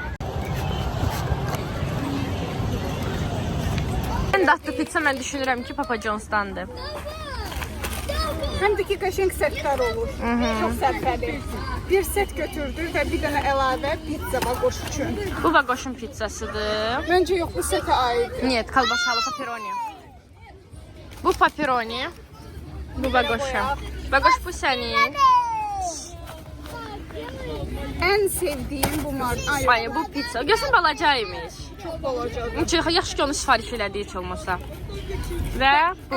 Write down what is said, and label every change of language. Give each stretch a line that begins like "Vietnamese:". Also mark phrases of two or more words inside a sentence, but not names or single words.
Azerbaijani: En dadlı pizza mən düşünürəm ki, Papa John's'dandır. Həm də ki, qəşəng setlər olur. Çox sərfəli. Bir set götürdü və bir dənə əlavə pizza bagoş üçün. Bu bagoşun pizzasıdır. Məncə yox, bu setə aid.
Russian: Нет, колбасалы пепперони.
Azerbaijani: Bu pepperoni. Bu bagoşa. Bagoş bu sənin. Ən sevdiyim bu marka. Ay, bu pizza. Gözün balacaymış. Çox balacadır. Çünki yaxşı ki onu sifariş elədiyi heç olmasa. Və bu.